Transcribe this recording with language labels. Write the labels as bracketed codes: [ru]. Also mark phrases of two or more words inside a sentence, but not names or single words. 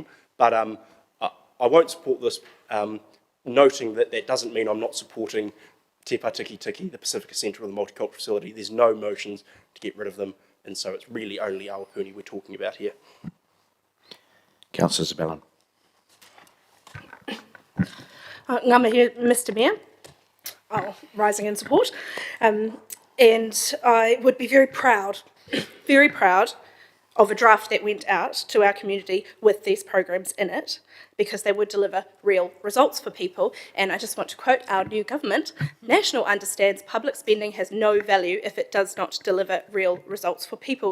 [en] But I won't support this, noting that that doesn't mean I'm not supporting Te Pā Tiki Tiki, the Pacifica Centre or the Multicultural Facility. There's no motions to get rid of them, and so it's really only Awapuni we're talking about here. Councillor Zabellan. [mi] Ngā mihi, [en] Mr Mayor. Rising in support. And I would be very proud of a draft that went out to our community with these programs in it, because they would deliver real results for people. And I just want to quote our new government: National understands public spending has no value if it does not deliver real results for people.